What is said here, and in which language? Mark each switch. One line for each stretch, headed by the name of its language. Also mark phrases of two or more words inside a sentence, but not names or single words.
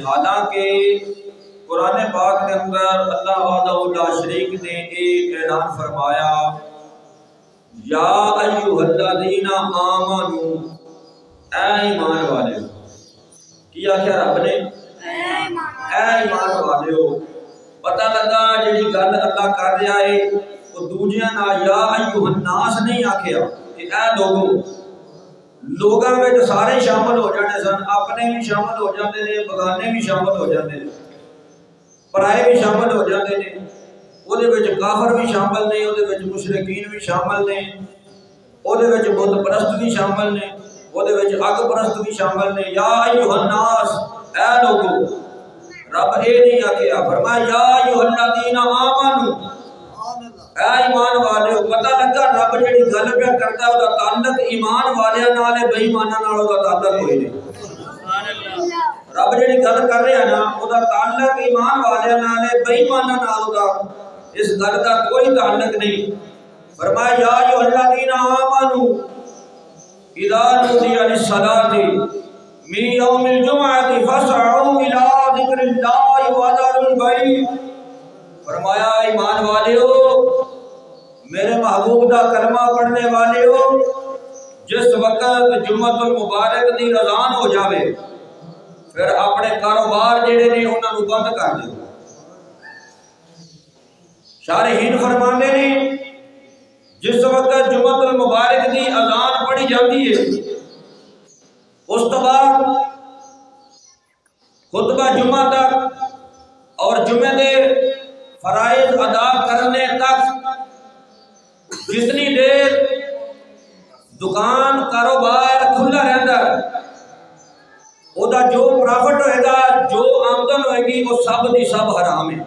Urdu: حالانکہ قرآن پاک کے اندر
Arabic: اللہ وحدہ لا شریک
Urdu: نے ایک اعلان فرمایا،
Arabic: یا ایھا الذین آمنوا،
Urdu: اے ایمان والے، کیا کیا رب نے؟
Punjabi: اے ایمان والے ہو۔ پتہ لگا جڑی گل اللہ کر رہا ہے وہ دوجیاں نال
Arabic: یا ایھا الناس
Punjabi: نہیں آکھیا کہ اے لوگو، لوگاں وچ سارے شامل ہو جانے سن، اپنے بھی شامل ہو جاندے نے، بگانے بھی شامل ہو جاندے نے، پرائے بھی شامل ہو جاندے نے، او دے وچ کافر بھی شامل نے، او دے وچ مشرکین بھی شامل نے، او دے وچ بت پرست بھی شامل نے، او دے وچ اگ پرست بھی شامل نے۔
Arabic: یا ایھا الناس،
Punjabi: اے لوگو، رب اے نہیں آکھیا، فرمایا
Arabic: یا ایھا الذین آمنوا،
Punjabi: اے ایمان والے ہو۔ پتہ لگا رب جڑی گل پہ کردا ہے او دا تعلق ایمان والیاں نال ہے، بے ایماناں نال او دا تعلق کوئی نہیں۔ رب جڑی گل کر رہا ہے نا او دا تعلق ایمان والیاں نال ہے، بے ایماناں نال او دا اس گل دا کوئی تعلق نہیں۔
Arabic: فرمایا یا ایھا الذین آمنوا اذا نودی للصلاۃ من یوم الجمعۃ فاسعوا الی ذکر اللہ وذروا البیع۔
Punjabi: فرمایا ایمان والے ہو، میرے محبوب دا کلمہ پڑھنے والے ہو، جس وقت جمعۃ المبارک دی اذان ہو جاوے پھر اپنے کاروبار جڑے نے انہاں نوں بند کر دیو۔ شارحین فرماندے نے جس وقت جمعۃ المبارک دی اذان پڑھی جاتی ہے اس تو بعد خطبہ جمعہ تک اور جمعے دے فرائض ادا کرنے تک جتنی دیر دکان کاروبار کھلا رہتا ہے او دا جو پرافٹ ہوئے گا، جو آمدن ہوئے گی، وہ سب دی سب حرام ہے۔